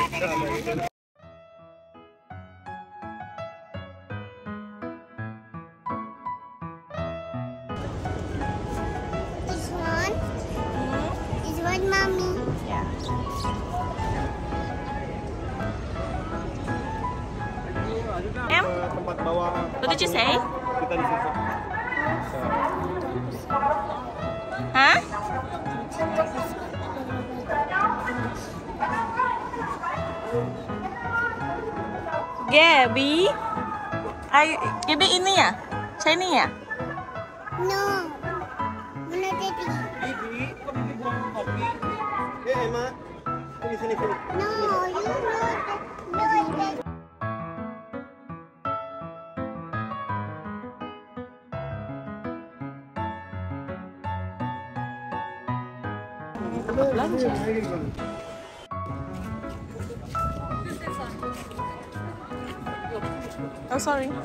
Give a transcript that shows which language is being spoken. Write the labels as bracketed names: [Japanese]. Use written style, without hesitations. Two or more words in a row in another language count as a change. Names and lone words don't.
[English] Mommy. Yeah. Em, [Indonesian] Tempat bawah. [English] what did you say? [Indonesian] Kita di situ. Hah? Gaby? Gaby ini ya? Shiny ya? No. Mana Daddy? Didi, kok Didi buang kopi? Emma. Sini. [English] No, you know that. No, that. [Indonesian] Belanja. [English] Oh, sorry.